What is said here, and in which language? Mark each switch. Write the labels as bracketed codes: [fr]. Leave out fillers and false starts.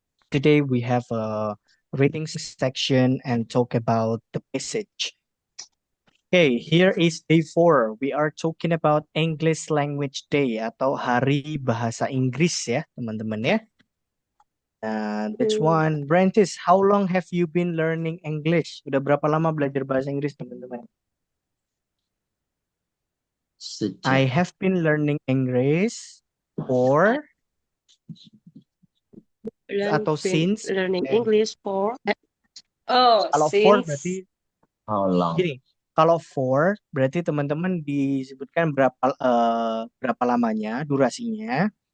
[en] Today we have a reading section and talk about the passage. Okay, here is day 4. We are talking about English Language Day [id] atau Hari Bahasa Inggris ya, teman-teman ya. [en] That's one. Brantis, how long have you been learning English? [id] Udah berapa lama belajar bahasa Inggris, teman-teman? [en] I have been learning English for [id] atau [en] since Learning eh, English for [id] kalau [en] for since [id] berarti [en] how long? [id] gini. Kalau [en] for [id] berarti teman-teman disebutkan berapa lamanya, durasinya.